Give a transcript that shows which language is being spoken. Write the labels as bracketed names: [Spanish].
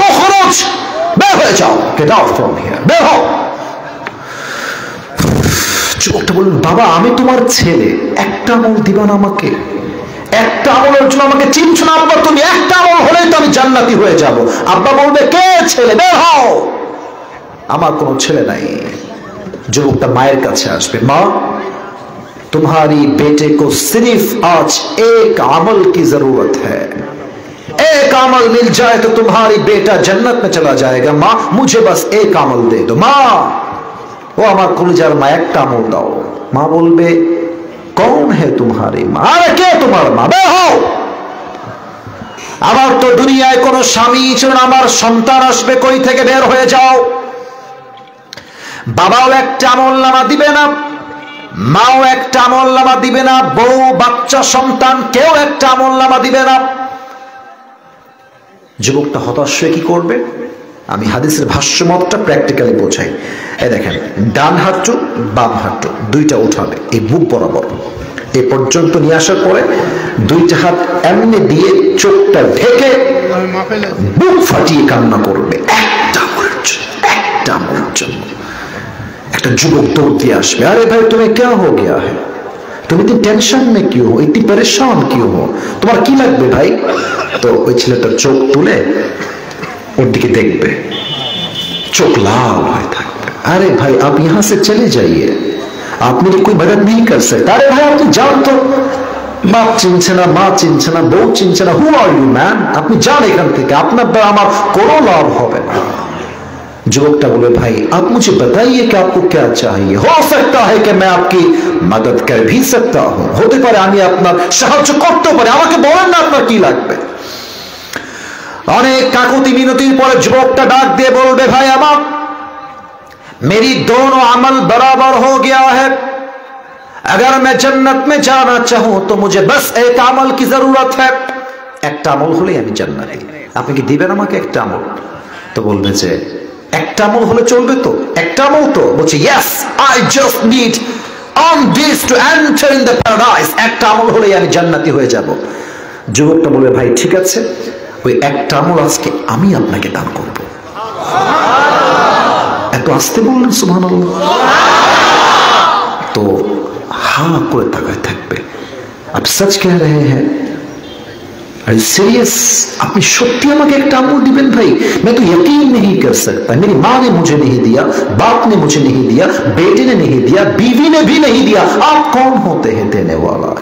[Bangla] ও খরচ, বের হয়ে যাও, [English] get out from here, [Bangla] বের হও। যুবকটা বললেন বাবা আমি তোমার ছেলে, একটা আমল দিবা না আমাকে? একটা আমলের জন্য আমাকে চিনছো না আব্বা তুমি? একটা আমল হলেই তো আমি জান্নাতি হয়ে যাব। আব্বা বলবে কে ছেলে? বের হও, আমার কোনো ছেলে নাই। যুবকটা মায়ের কাছে আসবে, মা [Hindi] तुम्हारी बेटे को सिर्फ आज एक अमल की जरूरत है, एक अमल मिल जाए तो तुम्हारी बेटा जन्नत में चला जाएगा, माँ मुझे बस एक अमल दे दो। [Bangla] माँ ও আমার কলিজার মা, একটা আমল দাও। মা বলবে [Hindi] कौन है तुम्हारी माँ? [Bangla] আরে কে তোমার মা? বের হও। আমার তো দুনিয়ায় কোনো স্বামী ছিল না, আমার সন্তান আসবে কই থেকে? বের হয়ে যাও। বাবাও একটা আমলনামা দিবে না, মাও একটা আমলনামা দিবে না, বউ বাচ্চা সন্তান কেউ একটা আমলনামা দিবে না। যুবকটা হতাশ হয়ে কি করবে? আমি হাদিসের ভাষ্যমতটা প্র্যাকটিক্যালি বোঝাই। এই দেখেন, ডান হাঁটু বাম হাঁটু দুইটা উঠাবে এই বুক বরাবর, এ পর্যন্ত নিয়ে আসার পরে দুইটা হাত এমনি দিয়ে চোখটা ঢেকে বুক ফাটিয়ে কান্না করবে একটা আমলের জন্য, একটা আমলের জন্য। একটা যুবক দৌড় দিয়ে আসবে, আরে ভাই তুমি [Hindi] क्या हो गया है, [Bangla] তুমি তো টেনশন [Hindi] में क्यों हो, इतनी परेशान क्यों हो, [Bangla] তোমার কি লাগবে ভাই? তো ওই ছেলেটার চোখ তুলে ওর দিকে দেখবে, চোখ লাল হয়ে থাকবে। [Hindi] अरे भाई आप यहाँ से चले जाइए, आप मेरी कोई मदद नहीं कर सकते। अरे भाई [Bangla] আপনি যান তো, বাপ চিনছে না, মা চিনছে না, বউ চিনছে না, [English] who are you man, [Bangla] আপনি যান এখান থেকে, আপনার দ্বারা আমার কোনো লাভ হবে না। যুবকটা বলে ভাই [Hindi] आप मुझे बताइए कि आपको क्या चाहिए, हो सकता है कि मैं आपकी मदद कर भी सकता हूं, [Bangla] হতে পারে আমি আপনার সাহায্য করতে পারি, আমাকে বলেন না আপনার কি লাগবে। অনেক কাকুতি মিনতির পরে যুবকটা ডাক দিয়ে বলবে ভাই আমার [Hindi] मेरी दोनों अमल बराबर हो गया है, अगर मैं जन्नत में जाना चाहूं तो मुझे बस एक अमल की जरूरत है, [Bangla] একটা আমল হলেই আমি জান্নাতি। আপনি কি দিবেন আমাকে একটা আমল? তো বলবে যে একটা আমল হলে চলবে তো, একটা আমল তো। [English] বলছে yes, I just need on this to enter in the paradise, [Bangla] একটা আমল হলেই আমি জান্নাতি হয়ে যাব। যুবকটা বলবে ভাই ঠিক আছে, ওই একটা আমল আজকে আমি আপনাকে দান করব। এত আস্তে বললেন সুবহানাল্লাহ। তো হা করে তাকায় থাকবে। [Hindi] आप सच कह रहे हैं? [English] Are you serious? [Bangla] আপনি সত্যি আমাকে একটা আমল দিবেন ভাই? [Hindi] मैं तो यकीन नहीं कर सकता, मेरी माँ ने मुझे नहीं दिया, बाप ने मुझे नहीं दिया, बेटे ने नहीं दिया, बीवी ने भी नहीं दिया, आप कौन होते हैं देने वाला?